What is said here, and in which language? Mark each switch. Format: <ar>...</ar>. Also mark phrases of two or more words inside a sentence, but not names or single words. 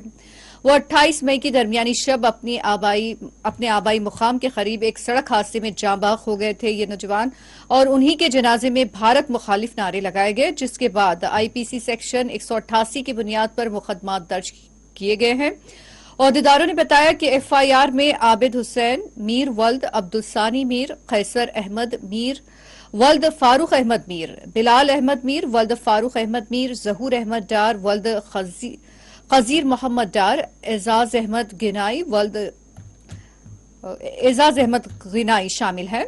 <ur>وہ 28 مئی کی درمیانی شب اپنے آبائی مقام کے قریب ایک سڑک حادثے میں جاں بحق ہو گئے تھے یہ نوجوان، اور انہیں کے جنازے میں بھارت مخالف نعرے لگائے گئے، جس کے بعد آئی پی سی سیکشن 188 کی بنیاد پر مقدمہ درج کیے گئے ہیں. عہدیداروں نے بتایا کہ ایف آئی آر میں عابد حسین میر ولد عبدالثانی میر، قیصر احمد میر ولد فاروق احمد میر، بلال احمد میر ولد فاروق احمد میر، ظہور احمد ڈار ولد خضیر محمد ڈار، اعجاز احمد گنائی شامل ہے.</ur>